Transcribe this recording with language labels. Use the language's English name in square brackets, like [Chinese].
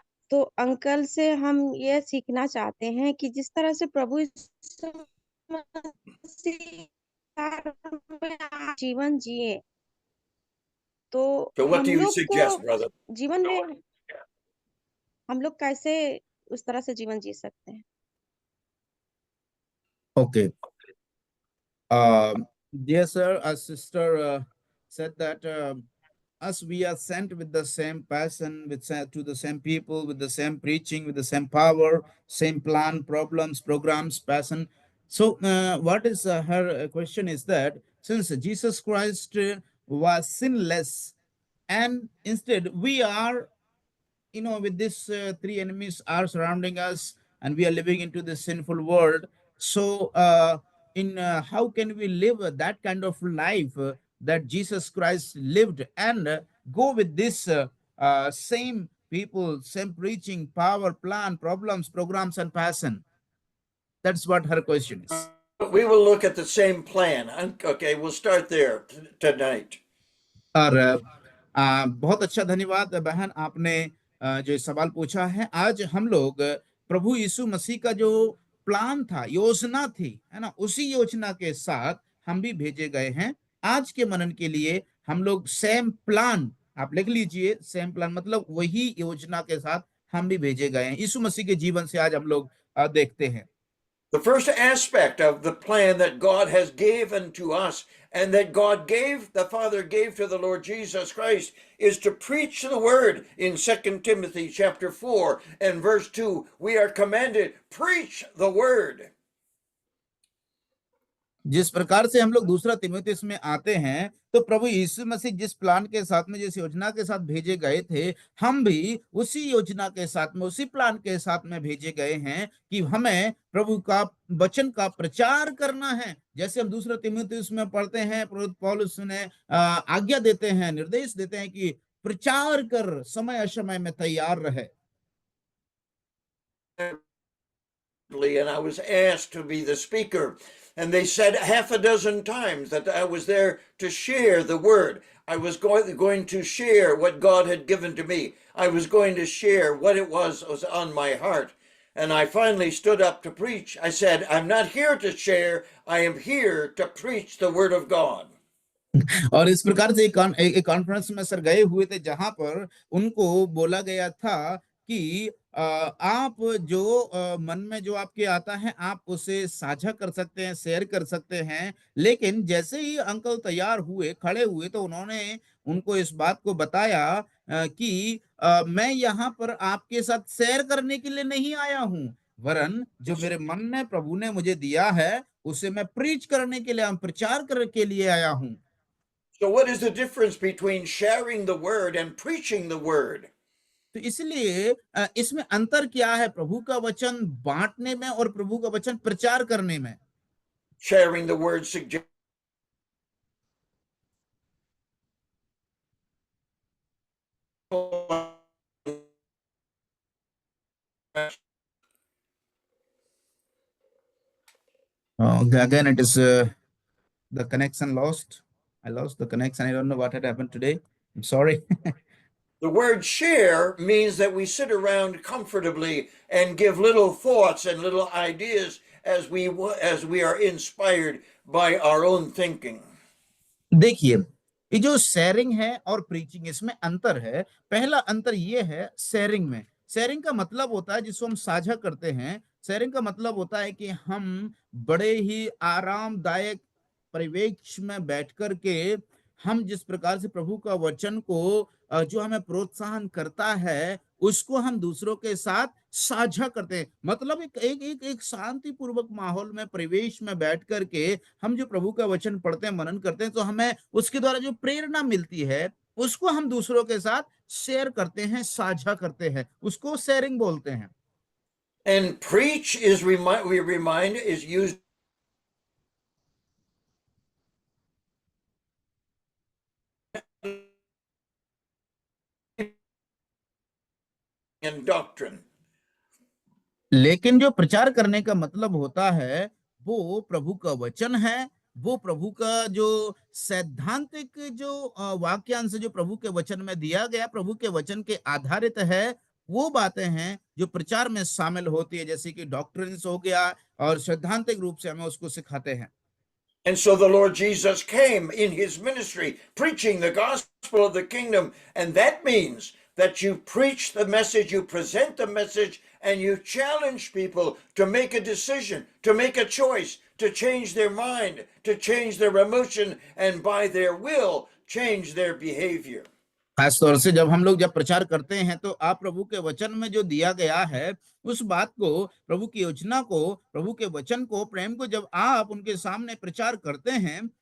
[Hindi] तो अंकल से हम ये सीखना चाहते हैं कि जिस तरह से प्रभु यीशु मसीह में जीवन जिए, तो [English] So, what [Hindi] हम [English] do you [Hindi] लोग [English] suggest, [Hindi] को [English] brother? [Hindi] जीवन में हम लोग कैसे उस तरह से जीवन जी सकते हैं? [English] Okay. Dear sir, our sister said that us we are sent with the same passion, to the same people, with the same preaching, with the same power, same plan, problems, programs, passion. So, what is her question is that since Jesus Christ was sinless, and instead we are, with these three enemies are surrounding us, and we are living into this sinful world. So in how can we live that kind of life that Jesus Christ lived, and go with this same people, same preaching, power, plan, problems, programs, and passion? That's what her question is. We will look at the same plan. Okay, we'll start there tonight. [Hindi] और बहुत अच्छा, धन्यवाद बहन, आपने जो सवाल पूछा है। आज हम लोग प्रभु यीशु मसीह का जो प्लान था, योजना थी, है ना, उसी योजना के साथ हम भी भेजे गए हैं। आज के मनन के लिए हम लोग सेम प्लान, आप लिख लीजिए, सेम प्लान मतलब वही योजना के साथ हम भी भेजे गए हैं। यीशु मसीह के जीवन से आज हम लोग देखते हैं। [English] The first aspect of the plan that God has given to us and that the Father gave to the Lord Jesus Christ is to preach the word. In 2 Timothy chapter 4 and verse 2, we are commanded, preach the word. [Hindi] जिस प्रकार से हम लोग दूसरा तिमुथियुस में आते हैं, तो प्रभु यीशु मसीह जिस प्लान के साथ में, जिस योजना के साथ भेजे गए थे, हम भी उसी योजना के साथ में, उसी प्लान के साथ में भेजे गए हैं कि हमें प्रभु का वचन का प्रचार करना है। जैसे हम दूसरा तिमुथियुस में पढ़ते हैं, पौलुस ने आज्ञा देते हैं, निर्देश देते हैं कि प्रचार कर, समय अशमय में तैयार रहे। [English] And I was asked to be the speaker. And they said half a dozen times that I was there to share the word. I was going to share what God had given to me. I was going to share what it was on my heart. And I finally stood up to preach. I said, I'm not here to share. I am here to preach the word of God. [Hindi] और इस प्रकार से एक conference में sir गए हुए थे, जहां पर उनको बोला गया था कि आप जो मन में जो आपके आता है, आप उसे साझा कर सकते हैं, शेयर कर सकते हैं। लेकिन जैसे ही अंकल तैयार हुए, खड़े हुए, तो उन्होंने उनको इस बात को बताया कि मैं यहाँ पर आपके साथ शेयर करने के लिए नहीं आया हूँ, वरन जो मेरे मन में प्रभु ने मुझे दिया है उसे मैं प्रीच करने के लिए, प्रचार करने के लिए आया हूं। [English] So, what is the difference between sharing the word and preaching the word? [Hindi] तो इसलिए इसमें अंतर क्या है प्रभु का वचन बांटने में और प्रभु का वचन प्रचार करने में? [English] Sharing the word suggests Again, it is the connection lost. I lost the connection. I don't know what had happened today. I'm sorry. the word share means that we sit around comfortably and give little thoughts and little ideas as we are inspired by our own thinking. [Hindi] देखिए, ये जो sharing है और preaching, इसमें अंतर है। पहला अंतर ये है शेयरिंग में। शेयरिंग का मतलब होता है जिसको हम साझा करते हैं। शेयरिंग का मतलब होता है कि हम बड़े ही आरामदायक परिवेश में बैठ कर के हम जिस प्रकार से प्रभु का वचन को जो हमें प्रोत्साहन करता है उसको हम दूसरों के साथ साझा करते हैं। मतलब एक शांति पूर्वक माहौल में, परिवेश में बैठ करके हम जो प्रभु का वचन पढ़ते हैं, मनन करते हैं, तो हमें उसके द्वारा जो प्रेरणा मिलती है उसको हम दूसरों के साथ शेयर करते हैं, साझा करते हैं, उसको शेयरिंग बोलते हैं। [English] And preach is is used in doctrine. [Hindi] लेकिन जो प्रचार करने का मतलब होता है वो प्रभु का वचन है, वो प्रभु का जो सैद्धांतिक जो वाक्यांश जो प्रभु के वचन में दिया गया, प्रभु के वचन के आधारित है, वो बातें हैं जो प्रचार में शामिल होती है, जैसे कि डॉक्ट्रिन्स हो गया और सैद्धांतिक रूप से हमें उसको सिखाते हैं। [English] And so the Lord Jesus came in his ministry preaching the gospel of the kingdom, and that means that you preach the message, you present the message, and you challenge people to make a decision, to make a choice, to change their mind, to change their emotion, and by their will, change their behavior. [Hindi] खास तौर से जब प्रचार करते हैं तो आप प्रभु के वचन में जो दिया गया है उस बात को, प्रभु की योजना को, प्रभु के वचन को, प्रेम को जब आप उनके सामने प्रचार करते हैं